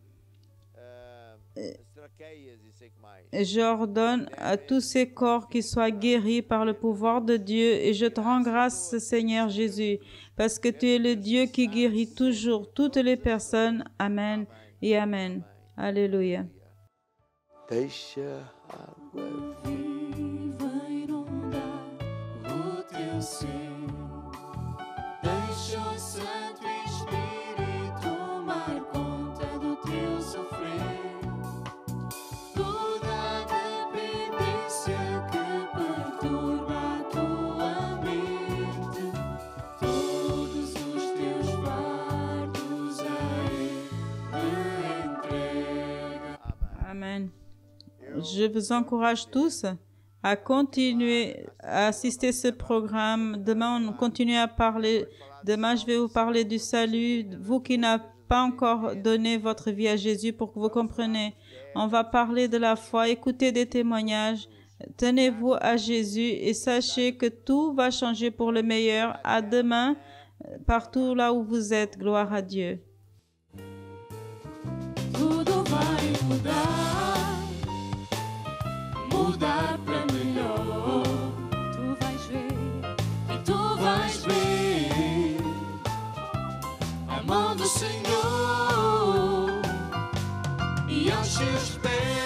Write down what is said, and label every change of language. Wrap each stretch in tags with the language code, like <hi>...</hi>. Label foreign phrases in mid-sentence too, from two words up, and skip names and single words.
<fr>J'ordonne à tous ces corps qui soient guéris par le pouvoir de Dieu et je te rends grâce, Seigneur Jésus, parce que tu es le Dieu qui guérit toujours toutes les personnes. Amen et Amen. Alléluia.</fr> <pt>Deixa a água viva inundar o teu ser. Deixa o Santo Espírito tomar conta do teu sofrer. Toda a dependência que perturba a tua mente, todos os teus fardos a Ele entrega. Amen.</pt> <fr>Je vous encourage tous à continuer à assister à ce programme. Demain, on continue à parler. Demain, je vais vous parler du salut. Vous qui n'avez pas encore donné votre vie à Jésus pour que vous compreniez. On va parler de la foi. Écoutez des témoignages. Tenez-vous à Jésus et sachez que tout va changer pour le meilleur. À demain, partout là où vous êtes. Gloire à Dieu.</fr> <pt>Tudo vai mudar, mudar para melhor. Tu vais ver, E tu vais ver a mão do Senhor e aos seus pés</pt>